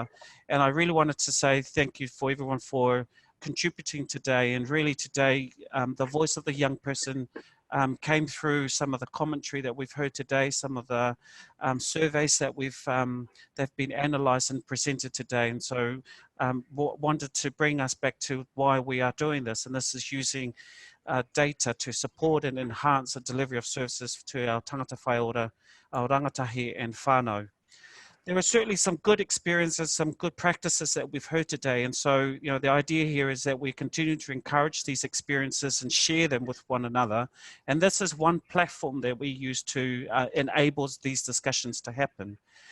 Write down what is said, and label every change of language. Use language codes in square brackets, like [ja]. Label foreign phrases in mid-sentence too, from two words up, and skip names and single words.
[en] And I really wanted to say thank you for everyone for contributing today, and really today the voice of the young person came through some of the commentary that we've heard today, some of the surveys that they've been analysed and presented today. And so wanted to bring us back to why we are doing this, and this is using data to support and enhance the delivery of services to our [mi] tangata whai ora, [en] our rangatahi and whānau. There are certainly some good experiences, some good practices that we've heard today. And so, the idea here is that we continue to encourage these experiences and share them with one another. And this is one platform that we use to enable these discussions to happen.